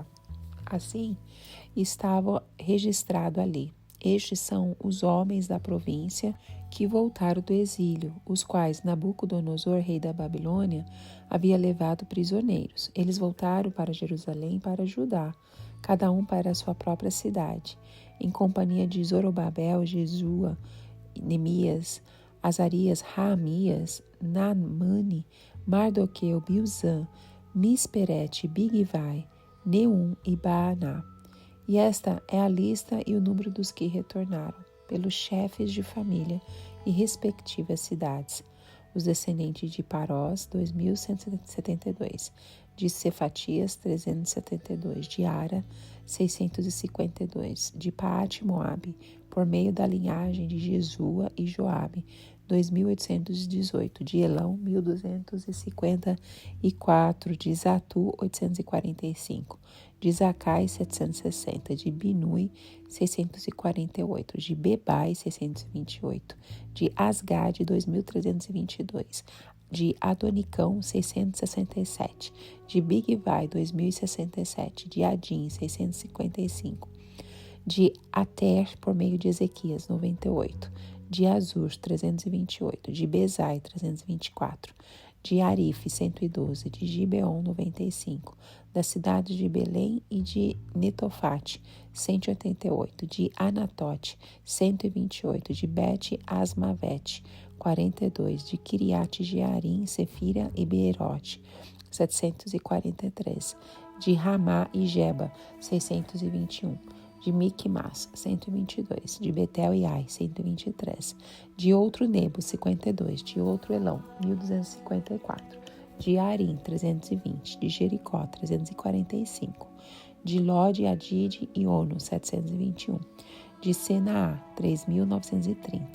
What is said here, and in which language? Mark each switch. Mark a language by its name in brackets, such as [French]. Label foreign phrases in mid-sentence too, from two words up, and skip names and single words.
[Portuguese] Assim, estava registrado ali: estes são os homens da província que voltaram do exílio, os quais Nabucodonosor, rei da Babilônia, havia levado prisioneiros. Eles voltaram para Jerusalém para Judá, cada um para a sua própria cidade, em companhia de Zorobabel, Jesua, Neemias, Azarias, Raamias, Naamani, Mardoqueu, Bilzã, Misperete, Bigvai, Neum e Baaná. E esta é a lista e o número dos que retornaram, pelos chefes de família e respectivas cidades. Os descendentes de Parós, 2.172, de Cefatias, 372, de Ara, 652, de Paate-Moabe, por meio da linhagem de Jesua e Joabe, 2.818, de Elão, 1.254, de Zatu, 845, de Zacai, 760, de Binui, 648, de Bebai, 628, de Asgade, 2.322, de Adonicão, 667, de Bigvai, 2.067, de Adim, 655, de Ater, por meio de Ezequias, 98, de Azur, 328, de Bezai, 324, de Arife, 112, de Gibeon, 95, da cidade de Belém e de Netofate, 188, de Anatote, 128, de Bet-Asmavete, 42, de Kiriat Jearim, Sefira e Beerote, 743, de Ramá e Geba, 621, de Miquimás, 122, de Betel e Ai, 123, de outro Nebo, 52, de outro Elão, 1254, de Arim, 320, de Jericó, 345, de Lode, Adide e Ono, 721, de Senaá, 3.930.